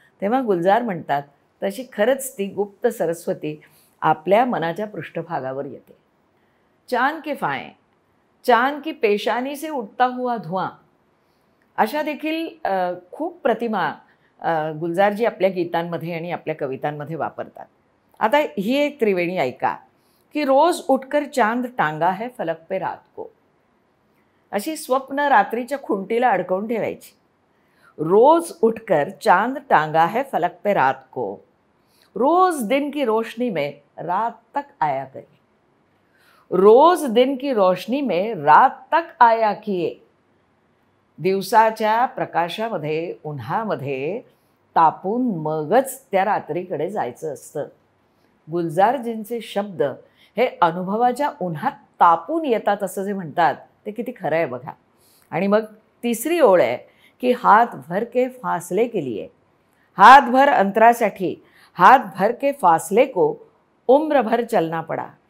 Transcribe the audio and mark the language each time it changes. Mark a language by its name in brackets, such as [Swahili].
[Marathi] तेव्हा गुलजार म्हणतात तशी खरंच ती गुप्त सरस्वती आपल्या मनाच्या पृष्ठभागावर येते. [Hindi] चांद के फाय, चांद की पेशानी से उठता हुआ धुआं, [Marathi] अशा देखील खूप प्रतिमा गुलजारजी आपल्या गीतांमध्ये आणि आपल्या कवितांमध्ये वापरतात. आता ही एक त्रिवेणी ऐका की [Hindi] रोज उठकर चांद टांगा है फलक पे रात को. [Marathi] अशी स्वप्न रात्रीच्या खुंटीला अडकवून ठेवायची. [Hindi] रोज उठकर चांद टांगा है फलक पे रात को, रोज दिन की रोशनी में रात तक आया करे. रोज दिन की रोशनी में रात तक आया किए. [Marathi] दिवसाच्या प्रकाशामध्ये उन्हामध्ये तापून मगच त्या रात्रीकडे जायचं असतं. गुलजारजींचे शब्द हे अनुभवाच्या उन्हात तापून येतात असं जे म्हणतात ते किती खरं आहे बघा. आणि मग तिसरी ओळ आहे की [Hindi] हात भर के फासले के लिए, [Marathi] हात भर अंतरासाठी, [Hindi] हात भर के फासले को उम्र भर चलना पडा.